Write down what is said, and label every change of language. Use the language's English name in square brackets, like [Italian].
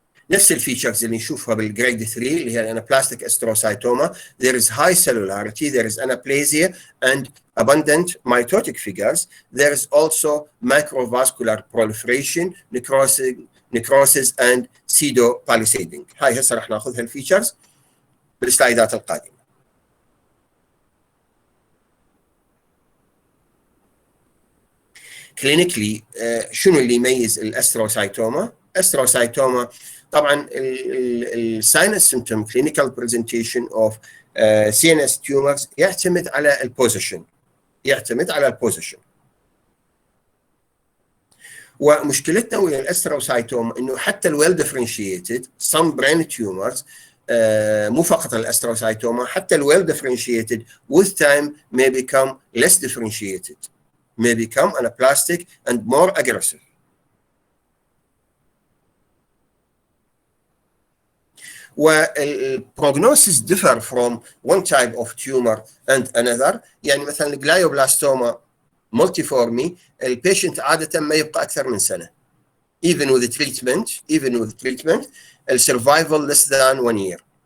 [Arabic] نفس الفيتشرز اللي نشوفها بالجريد 3 اللي هي الانابلاستيك استروسايتوما. [English] There is high cellularity, there is anaplasia and abundant mitotic figures. There is also microvascular proliferation, necrosis and pseudopalisading. [Arabic] هاي هسه راح ناخذ هالفيتشرز بالسلايدات القادمة. كلينيكلي شنو اللي يميز الاستروسايتوما؟ استروسايتوما طبعا الساينس سيمتوم كلينيكال برزنتيشن اوف CNS tumors يعتمد على البوزيشن، ومشكلتنا ويا الاستروسايتوما انه حتى [English] الويل differentiated some brain tumors [Arabic] مو فقط الاستروسايتوما، حتى [English] الويل differentiated with time may become less differentiated, may become anaplastic and more aggressive. والprognosis differ from one type of tumor and another. [Arabic] يعني مثلا الجلايوبلاستوما multiforme البيشنت عادة ما يبقى أكثر من سنة. [English] Even with treatment, the survival less than 1 year.